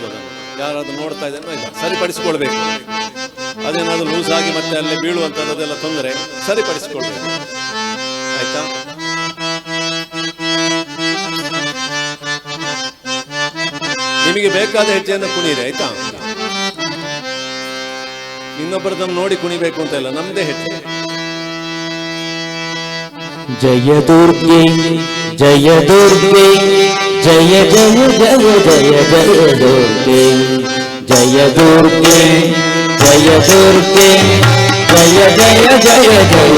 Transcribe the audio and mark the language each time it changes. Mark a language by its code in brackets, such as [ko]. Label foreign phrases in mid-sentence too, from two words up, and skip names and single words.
[kn] ಅದನ್ನು ಯಾರಾದ್ರೂ ನೋಡ್ತಾ ಇದ್ದಾರೆ ಇಲ್ಲ, ಸರಿಪಡಿಸಿಕೊಳ್ಬೇಕು. ಅದೇನಾದ್ರೂ ಲೂಸ್ ಆಗಿ ಮತ್ತೆ ಅಲ್ಲಿ ಬೀಳುವಂಥದ್ದೆಲ್ಲ ತೊಂದರೆ, ಸರಿಪಡಿಸಿಕೊಳ್ಬೇಕು. ಆಯ್ತಾ? ನಿಮಗೆ ಬೇಕಾದ ಹೆಜ್ಜೆಯನ್ನು ಕುಣಿಯಿರಿ. ಆಯ್ತಾ? ಇನ್ನೊಬ್ಬರದನ್ನು ನೋಡಿ ಕುಣಿಬೇಕು ಅಂತ ಇಲ್ಲ, ನಮ್ದೇ ಹೆಜ್ಜೆ. ಜಯ ದುರ್ಗೆ ಜಯ ದುರ್ಗೆ ಜಯ ಜಯ ಜಯ ಜಯ ಜಯ ದುರ್ಗೆ ಜಯ ದುರ್ಗೆ ಜಯ ದುರ್ಗೆ ಜಯ ಜಯ ಜಯ ಜಯ